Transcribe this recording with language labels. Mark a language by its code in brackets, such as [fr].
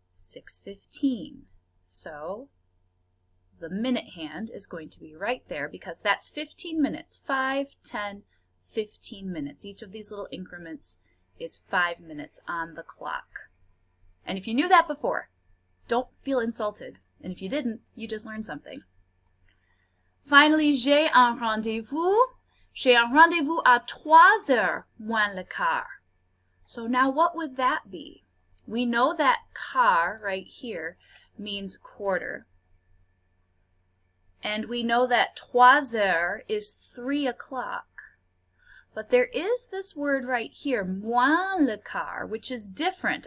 [en] 6:15. So the minute hand is going to be right there because that's 15 minutes. 5, 10, 15 minutes. Each of these little increments is 5 minutes on the clock. And if you knew that before, don't feel insulted. And if you didn't, you just learned something. [fr] Finally, j'ai un rendez-vous. J'ai un rendez-vous à 3h moins le quart. [en] So now what would that be? We know that quart right here means quarter. And we know that 3h is 3 o'clock. But there is this word right here, moins le quart, which is different.